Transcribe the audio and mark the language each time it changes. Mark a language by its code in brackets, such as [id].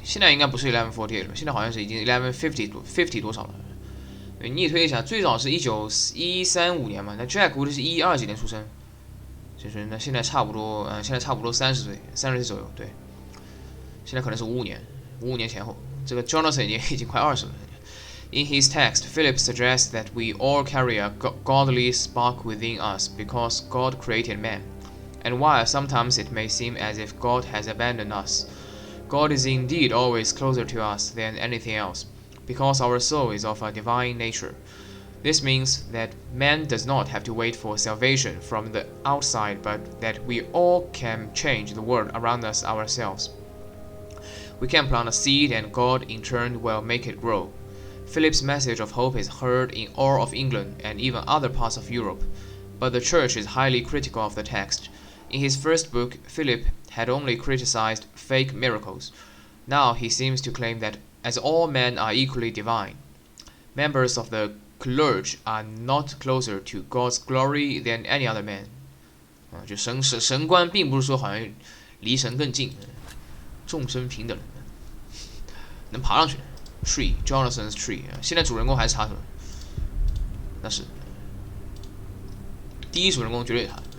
[zh] 现在应该不是1148了，现在好像是已经1150多少了。你也推一下，最早是135年嘛，那 Jack 估计是120几年出生，就是那现在差不多，现在差不多30岁左右，对，现在可能是55年前后。这个 Jonathan 已经快20了。 [en] In his text, Philip suggests that we all carry a godly spark within us because God created man. And while sometimes it may seem as if God has abandoned us, God is indeed always closer to us than anything else, because our soul is of a divine nature. This means that man does not have to wait for salvation from the outside, but that we all can change the world around us ourselves. We can plant a seed and God in turn will make it grow. Philip's message of hope is heard in all of England and even other parts of Europe, but the Church is highly critical of the text. In his first book, Philip had only criticized fake miracles. Now he seems to claim that as all men are equally divine, members of the clergy are not closer to God's glory than any other man. [zh] 就神官并不是说好像离神更近，众生平等，能爬上去。 [en] Tree, Jonathan's Tree， [zh] 现在主人公还是他是吧？那是第一主人公绝对是他。